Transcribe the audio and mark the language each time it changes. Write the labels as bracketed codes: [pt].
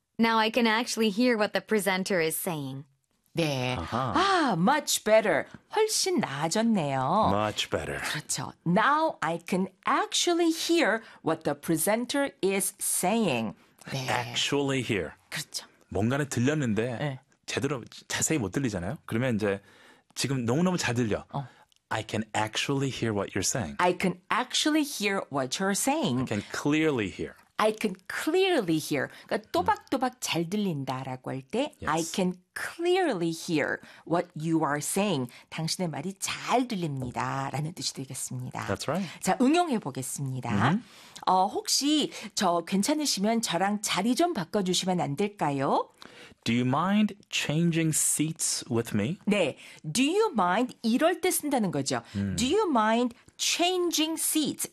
[en] Now I can actually hear what the presenter is saying. [ko] 네. Uh-huh. 아, [en] much better. [ko] 훨씬 나아졌네요. [en] Much better. [ko] 그렇죠. [en] Now I can actually hear what the presenter is saying. 네. Actually hear. [ko] 그렇죠. 뭔가는 들렸는데 네. 제대로 자세히 못 들리잖아요. 그러면 이제 지금 너무너무 잘 들려. [en] I can actually hear what you're saying. I can actually hear what you're saying. I can clearly hear. I can clearly hear. [ko] 그러니까 또박또박 잘 들린다라고 할 때 [en] yes. I can clearly hear what you are saying. [ko] 당신의 말이 잘 들립니다라는 뜻이 되겠습니다. [en] That's right. [ko] 자, 응용해 보겠습니다. Mm-hmm. 혹시 저 괜찮으시면 저랑 자리 좀 바꿔주시면 안 될까요? [en] Do you mind changing seats with me? 네. Do you mind [ko] 이럴 때 쓴다는 거죠. [en] Do you mind changing seats?